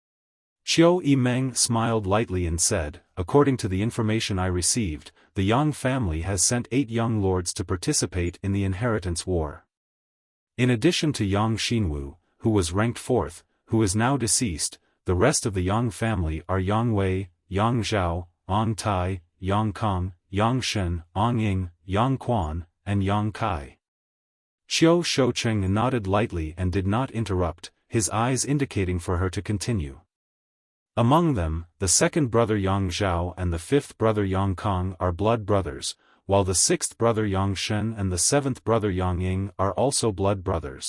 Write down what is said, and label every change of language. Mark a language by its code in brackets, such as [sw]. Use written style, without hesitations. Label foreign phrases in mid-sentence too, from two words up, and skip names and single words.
[en] Qiu Yimeng smiled lightly and said, according to the information I received, the Yang family has sent 8 young lords to participate in the inheritance war. In addition to Yang Xinwu, who was ranked 4th, who is now deceased, the rest of the Yang family are Yang Wei, Yang Zhao, Ong Tai, Yang Kong, Yang Shen, Ong Ying, Yang Quan, and Yang Kai. Qiu Shoucheng nodded lightly and did not interrupt, his eyes indicating for her to continue. Among them, the 2nd brother Yang Zhao and the 5th brother Yang Kong are blood brothers, while the 6th brother Yang Shen and the 7th brother Yang Ying are also blood brothers.